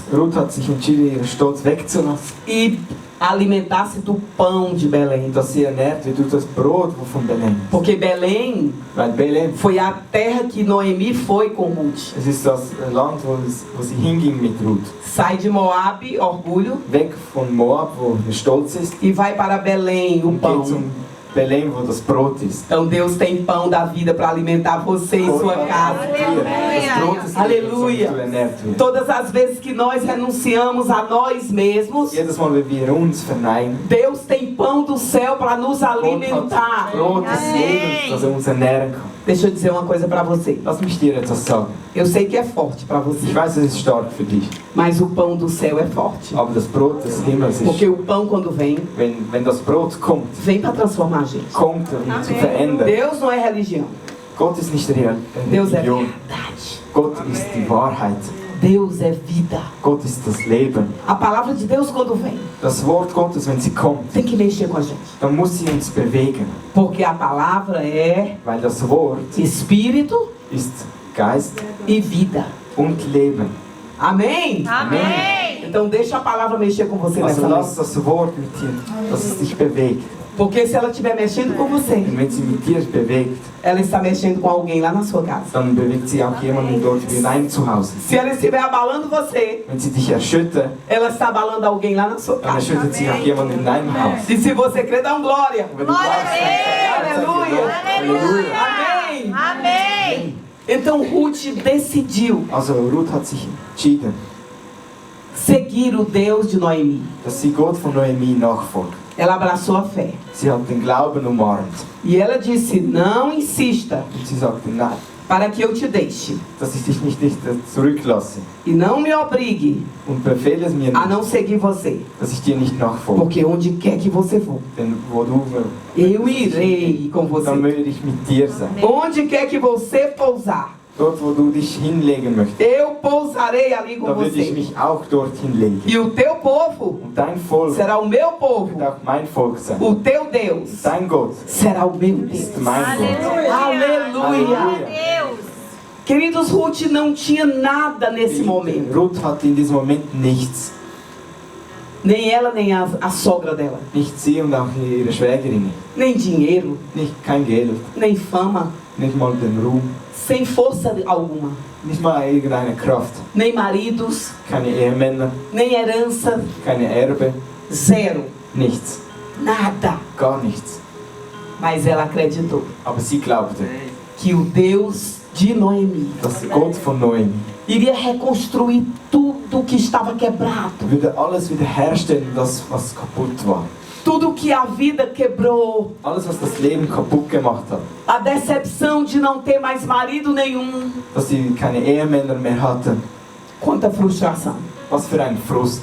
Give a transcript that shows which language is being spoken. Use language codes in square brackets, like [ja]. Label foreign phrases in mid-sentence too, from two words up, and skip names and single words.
[de] Ruth hat sich entschieden, ihren Stolz wegzulassen, [pt] e alimentar-se do pão de Belém. [de] dass sie ernährt wird durch das Brot von Belém. [pt] Porque Belém [de] Weil Belém, [pt] foi a terra que Noemi foi com Ruth. [de] es ist das Land, wo sie hinging mit Ruth. [pt] Sai de Moabe, orgulho, [de] Weg von Moab, wo der Stolz ist, [pt] e vai para Belém, o [de] und geht [pt] pão. [de] zum Belém, wo das Brot ist. [pt] Então Deus tem pão da vida para alimentar você em sua casa. [de] Das Brot ist [pt] Aleluia. [de] das du ernährt wird. [pt] Todas as vezes que nós renunciamos a nós mesmos, [de] Jedes Mal, wenn wir uns verneinen, [pt] Deus tem pão do céu para nos [de] Gott hat [pt] alimentar. [de] Brot des Lebens, das uns ernähren kann. [pt] Deixa eu dizer uma coisa para você. [de] Lass mich dir etwas sagen. [pt] Eu sei que é forte para você, [de] Ich weiß, es ist stark für dich, [pt] mas o pão do céu é forte. [de] aber das Brot des Himmels ist, [pt] Porque o pão, quando vem, [de] wenn das Brot kommt, [pt] vem para transformar a gente. [de] kommt um zu verändern. [pt] Deus não é religião. [de] Gott ist nicht [pt] Deus é [de] Religion. [pt] verdade. [de] Gott ist die Wahrheit. [pt] Deus é vida. [de] Gott ist das Leben. [pt] A palavra de Deus, quando vem, [de] Das Wort Gottes, wenn sie kommt, [pt] tem que mexer com a gente. [de] dann muss sie uns bewegen, [pt] Porque a palavra é [de] weil das Wort [pt] espírito [de] ist Geist [pt] e vida. [de] und Leben. [pt] Amém? Amém. Então deixa a palavra mexer com você [de] Also [pt] nessa [de] lass [pt] noite. [de] das Wort mit dir, dass es dich bewegt. [pt] Porque se ela estiver mexendo com você, [de] Und wenn sie mit dir bewegt, [pt] ela está mexendo com alguém lá na sua casa. [de] dann bewegt sie auch jemanden dort in deinem Zuhause. [pt] Se ela estiver abalando você, [de] Wenn sie dich erschüttert, [pt] ela está abalando alguém lá na sua [de] dann [pt] casa. [de] erschüttert sie auch jemanden in deinem Haus. [pt] E se você crê, dá um glória. [de] Wenn du glaubst, dann [pt] Aleluia. [de] Halleluja. [pt] Amém. Amém. Então Ruth decidiu [de] Also Ruth hat sich entschieden, [pt] seguir o Deus de Noemi. [de] dass sie Gott von Noemi nachfolgt. [pt] Ela abraçou a fé. [de] Sie hat den Glauben umarmt. [pt] E ela disse: não insista [de] Und sie sagte, nein, [pt] para que eu te deixe. [de] dass ich dich nicht zurücklasse. [pt] E não me obrigue [de] Und befehle es mir [pt] a [de] nicht, [pt] não seguir você. [de] dass ich dir nicht nachfolge. [pt] Porque onde quer que você for, [de] Denn wo du [pt] eu irei com [de] dann [pt] você. [de] möchte ich mit dir sein. [pt] Onde quer que você pousar, [de] Dort, wo du dich hinlegen möchtest, [pt] eu pousarei ali com [de] da würde ich [pt] você. [de] mich auch dort hinlegen. [pt] E o teu povo [de] Und dein Volk [pt] será o meu [de] wird [pt] povo. [de] auch mein Volk sein. [pt] O teu Deus [de] Dein Gott [pt] será o meu Deus. [de] ist mein Gott. [pt] Aleluia. Deus. Queridos, Ruth não tinha nada nesse momento. [de] Ruth hatte in diesem Moment nichts. [pt] Nem ela, nem a sogra dela. [de] Nicht sie und auch ihre Schwägerin. [pt] Nem dinheiro, [de] Kein Geld, [pt] nem fama, [de] nicht mal den Ruhm, [pt] sem força alguma. [de] nicht mal irgendeine Kraft. [pt] Nem maridos, [de] Keine Ehemänner, [pt] nem herança, [de] keine Erbe, [pt] zero. [de] nichts. [pt] Nada. [de] Gar nichts. [pt] Mas ela acreditou [de] Aber sie glaubte, [pt] que o Deus de Noemi [de] dass Gott von Noemi [pt] iria reconstruir tudo que estava quebrado. [de] würde alles wiederherstellen, das was kaputt war. [pt] Tudo que a vida quebrou. [de] Alles, was das Leben kaputt gemacht hat. [pt] A decepção de não ter mais marido nenhum. [de] Dass sie keine Ehemänner mehr hatten. [pt] Quanta frustração. [de] Was für ein Frust.